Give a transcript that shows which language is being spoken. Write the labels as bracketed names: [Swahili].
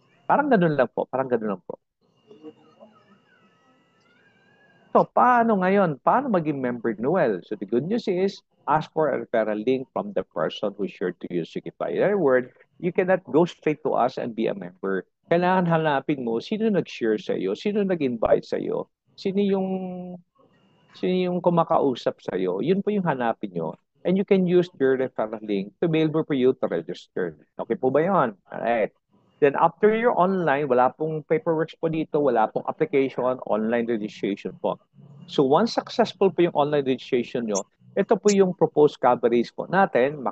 [Filipino] Parang ganun lang po, parang ganun lang po. So, paano ngayon? Paano maging member [English] Noel? So, the good news is, ask for a referral link from the person who shared to you Shopify. In other words, you cannot go straight to us and be a member. [Filipino] Kailangan hanapin mo sino nag-share sa iyo, sino nag-invite sa iyo, sino yung kumakausap sa iyo. Yun po yung hanapin nyo. [English] And you can use your referral link to be able for you to register. [Filipino] Okay po ba yun? Alright. [English] Then after you're online, [Filipino] wala pong paperwork po dito, wala pong application, online registration po. So once successful po yung online registration nyo, ito po yung proposed coverage po natin.